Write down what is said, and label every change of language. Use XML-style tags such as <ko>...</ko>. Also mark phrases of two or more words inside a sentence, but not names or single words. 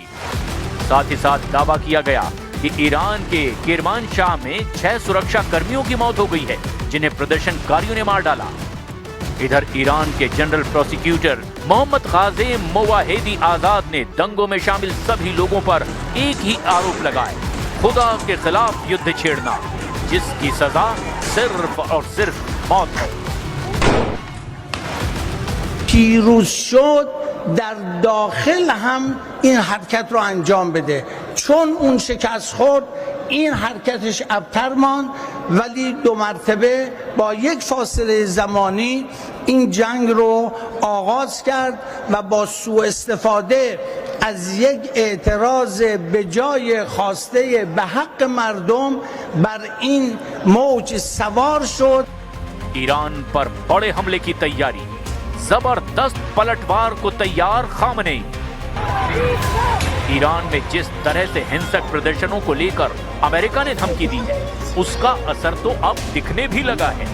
<hi>साथ ही साथ दावा किया गया कि ईरान के किरमानशाह में 6 सुरक्षा कर्मियों की मौत हो गई है, जिन्हें प्रदर्शनकारियों ने मार डाला। इधर ईरान के</hi> <en>general prosecutor</en> <hi>मोहम्मद काज़ेम मोवाहिदी आजाद ने दंगों में शामिल सभी लोगों पर एक ही आरोप लगाए, खुदा के खिलाफ युद्ध छेड़ना, जिसकी सजा सिर्फ और सिर्फ मौत है।</hi> <fa>پیروز شد در داخل هم این حرکت رو انجام بده، چون اون شکست خورد این حرکتش ابتر ماند، ولی 2 مرتبه با یک فاصله زمانی این جنگ رو آغاز کرد و با سوء استفاده از یک اعتراض به جای خواسته به حق مردم بر این موج سوار شد।</fa> <hi>ईरान पर बड़े हमले की तैयारी, जबरदस्त पलटवार को तैयार खामनेई। ईरान में जिस तरह से हिंसक प्रदर्शनों को लेकर अमेरिका ने धमकी दी है, उसका असर तो अब दिखने भी लगा है।</hi>